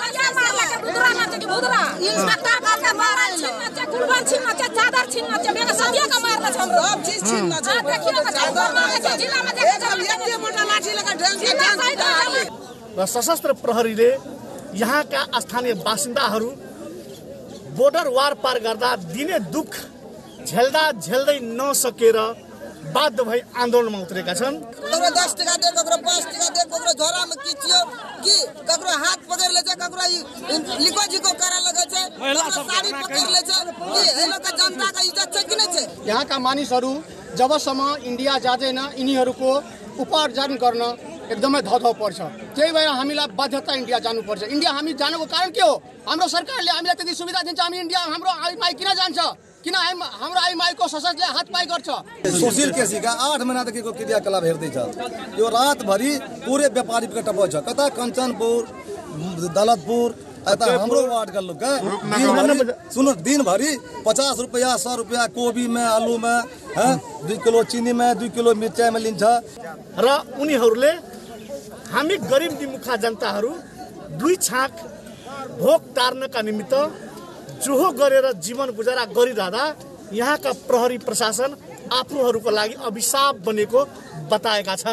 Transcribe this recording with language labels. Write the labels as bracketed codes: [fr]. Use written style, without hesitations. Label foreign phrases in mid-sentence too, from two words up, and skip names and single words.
[ne] र सशस्त्र प्रहरीले यहाँका स्थानीय बासिन्दाहरू बोर्डर वार पार गर्दा दिने दुख झेल्दा झेल्दै नसकेर बाध्य भई आन्दोलनमा उत्रेका छन्। [mai] ककरो 10 टका दे, ककरो 5 टका दे, ककरो झोरामा किचियो कि ककरो हात पकड़ ले छ, ककरो लिको जिको करा लगे छ, ककरो साडी पकड़ ले छ कि हेलो का जनता का इज्जत छ कि नै छ। [ne] यहाँका मानिसहरू जबसम्म इन्डिया जाँदैन यिनीहरूको उपार्जन गर्न एकदमै धधो पर्छ। त्यही भएर हामीलाई बाध्यता इन्डिया जानुपर्छ। इन्डिया हामी जानुको कारण के हो? हाम्रो सरकारले हामीलाई त्यति सुविधा दिन्छ, हामी इन्डिया हाम्रो आइमाई किन जान्छ? किन हाम्रो आइमाईको सशस्त्रले हातपाई गर्छ? सुशील केसीका 8 महिनादेखिको क्रियाकलाप हेर्दैछ। यो रातभरि पुरै व्यापारी विकट छ। कता कञ्चनपुर, दलतपुर, यता हाम्रो वार्डका लोग सुनो दिनभरि 50 रुपैयाँ 100 रुपैयाँ कोबी में, आलू में, 2 किलो चीनी में, 2 किलो मिर्चाई में लिन्छ र उनीहरूले हामी गरिब निमुखा जनताहरू 2 छाक भोक टार्नका निमित्त जोहो गरेर जीवन गुजारा गरिरहँदा यहाँका प्रहरी प्रशासन आफूहरूको लागि अभिशाप बनेको बताएका छन्।